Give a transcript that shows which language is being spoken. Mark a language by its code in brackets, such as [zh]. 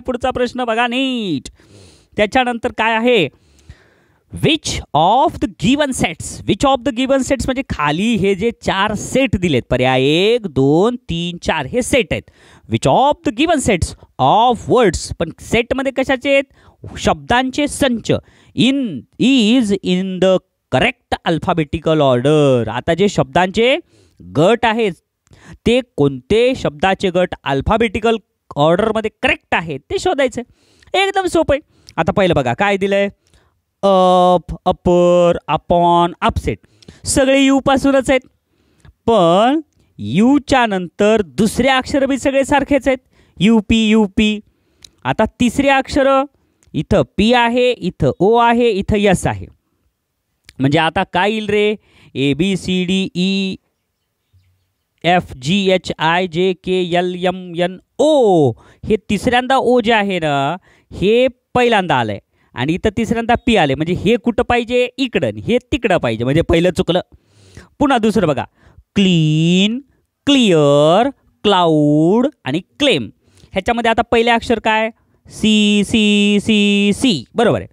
[mr] पुढचा प्रश्न बघा नीट. त्याच्यानंतर काय आहे? [en] Which of the given sets. Which of the given sets [mr] म्हणजे खाली हे जे 4 सेट दिलेत, पर्याय 1 2 3 4 हे सेट आहेत. [en] which of the given sets of words, [mr] पण सेटमध्ये कशाचे आहेत? शब्दांचे संच. [en] Is in the correct alphabetical order. [mr] आता जे शब्दांचे गट आहेत ते कोणते शब्दाचे गट अल्फाबेटिकल ऑर्डरमध्ये करेक्ट आहेत ते शोधायचं. एकदम सोपं आहे. आता पहिलं बघा काय दिलंय? अप, अपर, अपॉन, अपसेट सगळे यू पासूनच आहेत, पण यूच्या नंतर दुसरे अक्षर बी सगळे सारखेच आहेत. UP UP. आता तिसरे अक्षर इथं पी आहे, इथं ओ आहे, इथं यस आहे. म्हणजे आता काय येईल रे? [en] A B C D E F G H I J K L M N O. [mr] हे तिसऱ्यांदा ओ जे आहे ना हे पहिल्यांदा आलंय, आणि इथं तिसऱ्यांदा पी आले. म्हणजे हे कुठं पाहिजे? इकडं, हे तिकडं पाहिजे. म्हणजे पहिलं चुकलं. पुन्हा दुसरं बघा, क्लीन, क्लिअर, क्लाउड आणि क्लेम. ह्याच्यामध्ये आता पहिले अक्षर काय? सी सी सी सी, बरोबर आहे.